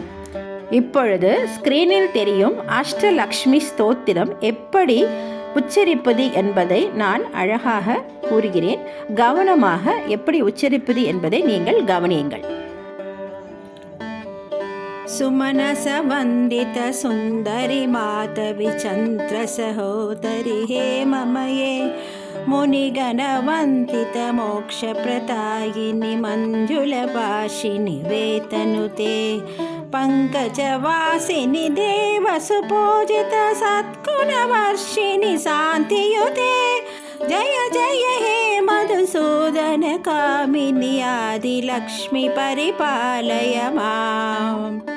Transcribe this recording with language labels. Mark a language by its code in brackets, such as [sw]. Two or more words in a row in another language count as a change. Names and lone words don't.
[ta] இப்பொழுது ஸ்கிரீனில் தெரியும் அஷ்டலக்ஷ்மி ஸ்தோத்திரம் எப்படி உச்சரிப்பது என்பதை நான் அழகாக கூறுகிறேன். கவனமாக எப்படி உச்சரிப்பது என்பதை நீங்கள் கவனியுங்கள். [sa] सुमनसवन्दित सुन्दरि मातवि चन्द्रसहोदरि हेममये मुनिगणवन्दित मोक्षप्रदायिनि मञ्जुलभाषिनि वेतनुते पङ्कजवासिनि देवसुपूजित सद्गुणवर्षिणि शान्तियुते जय जय हे मधुसूदन कामिनि आदिलक्ष्मि परिपालय माम्